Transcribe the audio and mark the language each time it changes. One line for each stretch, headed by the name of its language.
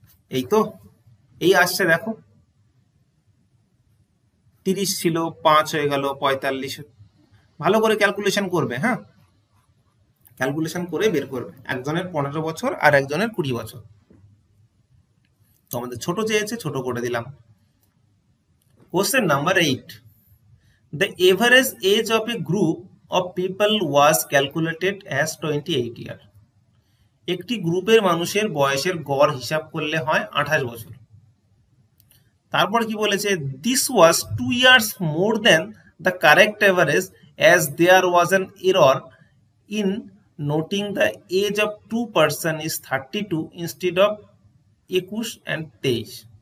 Bangla: এই তো, এই আসছে দেখো, 30 ছিল, 5 হয়ে গেল 45। ভালো করে ক্যালকুলেশন করবে, হ্যাঁ, ক্যালকুলেশন করে বের করবে, একজনের 15 বছর আর একজনের 20 বছর। তো আমাদের ছোট চেয়েছে, ছোট করে দিলাম। Question number 8,
English: The average age of a group of people was calculated as 28 years.
Bangla: একটি গ্রুপের মানুষের বয়সের গড় হিসাব করলে হয় 28 বছর। তারপর কি বলেছে,
English: this was 2 years more than the correct average as there was an error in noting the age of two person is 32 instead of 21 and 23।